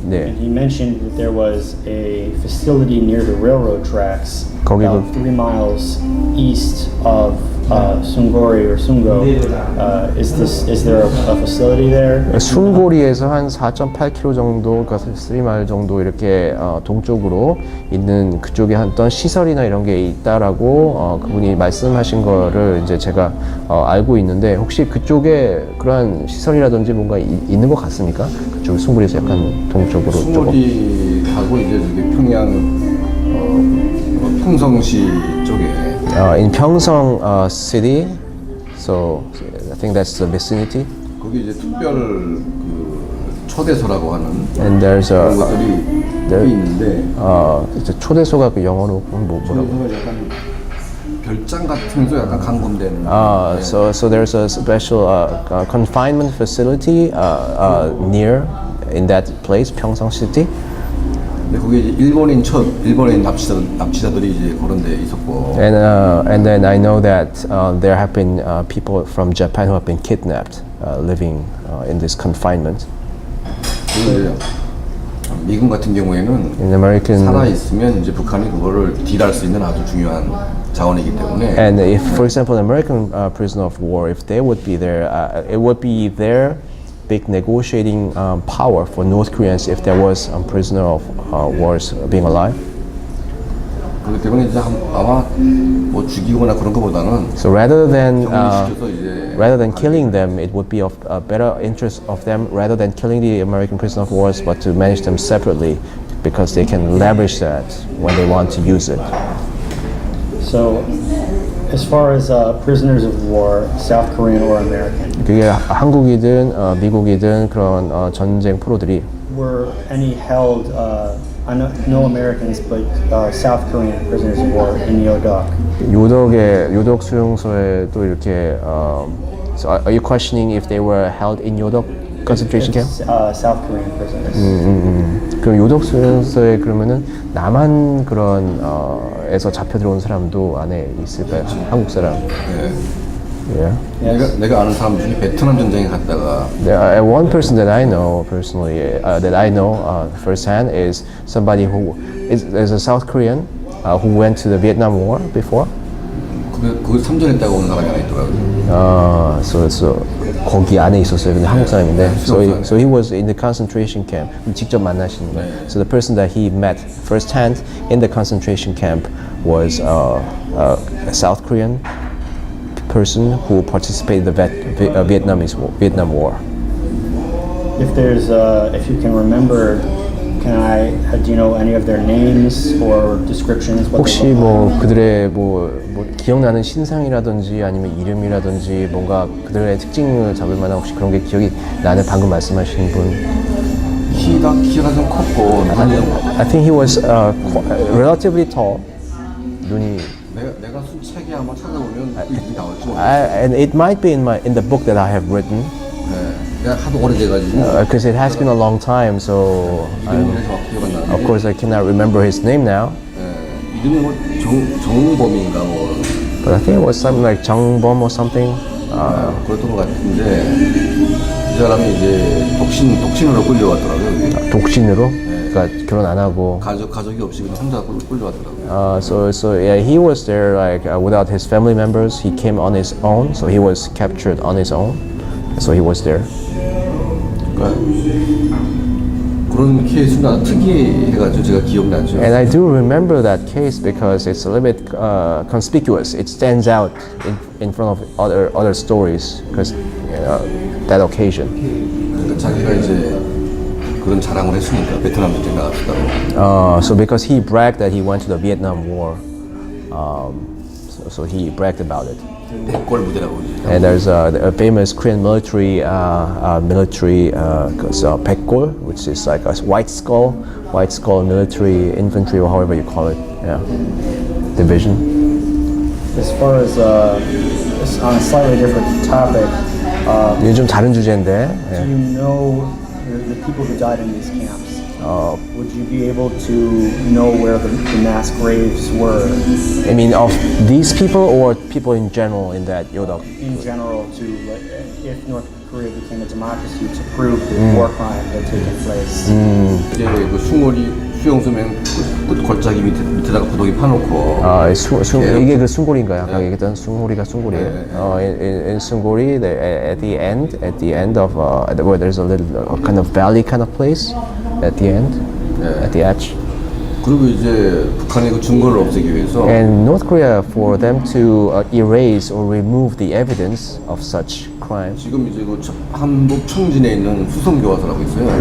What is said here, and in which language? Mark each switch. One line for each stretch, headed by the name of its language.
English: And he mentioned that there was a facility near the railroad tracks, about 3 miles east of Sungori or Sungo. Is there a facility there?
Korean: 순고리에서 한 4.8km 정도, 그러니까 3마일 정도 이렇게 동쪽으로 있는 그쪽에 어떤 시설이나 이런 게 있다라고 그분이 말씀하신 거를 이제 제가 알고 있는데, 혹시 그쪽에 그러한 시설이라든지 뭔가 있는 것 같습니까? 그쪽 순고리에서 약간 동쪽으로 조금. 순고리하고 이제 저기 평양 평성시 쪽에.
English: In Pyeongseong city, so I think that's the vicinity.
Korean: 거기 이제 특별 그 초대소라고 하는
English: And there's
Korean: 그런 것들이 있는데. 이제 초대소가 그 영어로 뭐라고? 초대소가 약간 별장 같으면서 약간 감금되는.
English: So there's a special confinement facility near in that place, Pyeongseong city.
Korean: 거기 일본인 납치자들이 이제 그런 데 있었고.
English: And then I know that there have been people from Japan who have been kidnapped, living in this confinement.
Korean: 미군 같은 경우에는 살아 있으면 이제 북한이 그거를 딜할 수 있는 아주 중요한 자원이기 때문에.
English: And if, for example, an American prisoner of war, if they would be there, it would be their big negotiating power for North Koreans if there was a prisoner of wars being alive.
Korean: 그렇기 때문에 이제 아마 뭐 죽이거나 그런 것보다는.
English: So rather than killing them, it would be of a better interest of them rather than killing the American prisoner of wars, but to manage them separately, because they can leverage that when they want to use it. So, as far as prisoners of war, South Korean or American,
Korean: 그게 한국이든 미국이든 그런 전쟁 포로들이
English: were any held I know no Americans, but South Korean prisoners of war in Yodok.
Korean: 요덕 수용소에 또 이렇게
English: so are you questioning if they were held in 요덕 concentration camp? South Korean prisoners.
Korean: 그럼 요덕 수용소에 그러면은 남한 그런 에서 잡혀 들어온 사람도 안에 있을까요? 한국 사람? 네.
English: Yeah.
Korean: 내가 아는 사람 중에 베트남 전쟁에 갔다가
English: One person that I know personally, firsthand, is somebody who is a South Korean who went to the Vietnam War before.
Korean: 그 참전했다고 온 사람이 하나 있더라고요. So 거기 안에 있었어요. 근데 한국 사람인데,
English: so he was in the concentration camp.
Korean: 직접 만나신 거예요.
English: So the person that he met firsthand in the concentration camp was a South Korean person who participated in the Vietnam War. If you can remember, do you know any of their names or descriptions?
Korean: 혹시 뭐 그들의 뭐 기억나는 신상이라든지 아니면 이름이라든지 뭔가 그들의 특징을 잡을 만한 혹시 그런 게 기억이 나는 방금 말씀하신 분? 키가 좀 컸고
English: I think he was relatively tall.
Korean: 눈이 내가 쓴 책에 아마 찾아보면 그 이름이 나올지
English: and it might be in the book that I have written.
Korean: 네, 내가 하도 오래돼가지고.
English: Because it has been a long time, so of course I cannot remember his name now.
Korean: 네, 이름이 뭐 정범인가 뭐.
English: But I think it was something like 정범 or something.
Korean: 그랬던 것 같은데 이 사람이 이제 독신으로 끌려왔더라고요. 독신으로? 그러니까 결혼 안 하고 가족이 없이 그냥 혼자 끌려왔더라고요.
English: So yeah, he was there like without his family members. He came on his own, so he was captured on his own. So he was there.
Korean: 그러니까 그런 케이스가 특이해가지고 제가 기억나죠.
English: And I do remember that case because it's a little bit conspicuous. It stands out in front of other stories because that occasion.
Korean: 그러니까 자기가 이제 그런 자랑을 했으니까 베트남 전쟁 나갔다고.
English: So because he bragged that he went to the Vietnam War, so he bragged about it.
Korean: 백골 무대라고.
English: And there's a famous Korean military 백골, which is like a white skull military infantry or however you call it, division. As far as on a slightly different topic,
Korean: 이게 좀 다른 주제인데.
English: do you know the people who died in these camps? Would you be able to know where the mass graves were? I mean, of these people or people in general in that Yodok? In general, if North Korea became a democracy, to prove the war crime that had taken place.
Korean: 이제 그 수용소면 끝 골짜기 밑에다가 부동이 파놓고. 이게 그 숭고리인가요? 아까 얘기했던 숭고리가 숭고리예요.
English: In 숭고리, at the end of where there's a little kind of valley kind of place. At the end, at the edge.
Korean: 그리고 이제 북한의 그 증거를 없애기 위해서.
English: And North Korea, for them to erase or remove the evidence of such crime.
Korean: 지금 이제 그 한북 청진에 있는 수성교화소라고 있어요.